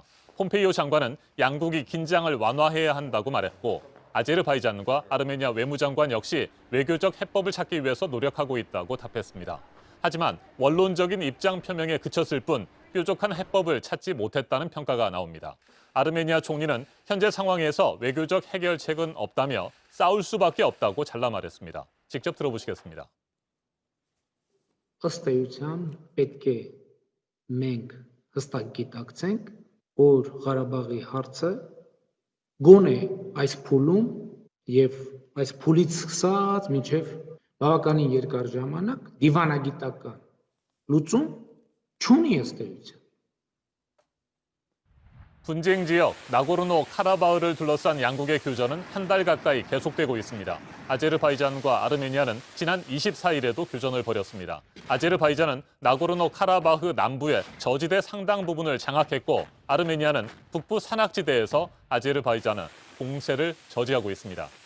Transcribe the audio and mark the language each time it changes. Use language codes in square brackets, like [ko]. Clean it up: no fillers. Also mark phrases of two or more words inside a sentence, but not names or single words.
[ko] 폼페이오 장관은 양국이 긴장을 완화해야 한다고 말했고 아제르바이잔과 아르메니아 외무장관 역시 외교적 해법을 찾기 위해서 노력하고 있다고 답했습니다. 하지만 원론적인 입장 표명에 그쳤을 뿐 뾰족한 해법을 찾지 못했다는 평가가 나옵니다. 아르메니아 총리는 현재 상황에서 외교적 해결책은 없다며 싸울 수밖에 없다고 잘라 말했습니다. 직접 들어보시겠습니다. [hy] Ըստ էության պետք է մենք հստակ գիտակցենք, որ Ղարաբաղի հարցը գոնե այս փուլում եւ այս փուլից սկսած մինչեւ բավականին երկար ժամանակ դիվանագիտական լուծում չունի ըստ էության. [ko] 분쟁 지역 나고르노 카라바흐를 둘러싼 양국의 교전은 한 달 가까이 계속되고 있습니다. 아제르바이잔과 아르메니아는 지난 24일에도 교전을 벌였습니다. 아제르바이잔은 나고르노 카라바흐 남부의 저지대 상당 부분을 장악했고 아르메니아는 북부 산악지대에서 아제르바이잔은 공세를 저지하고 있습니다.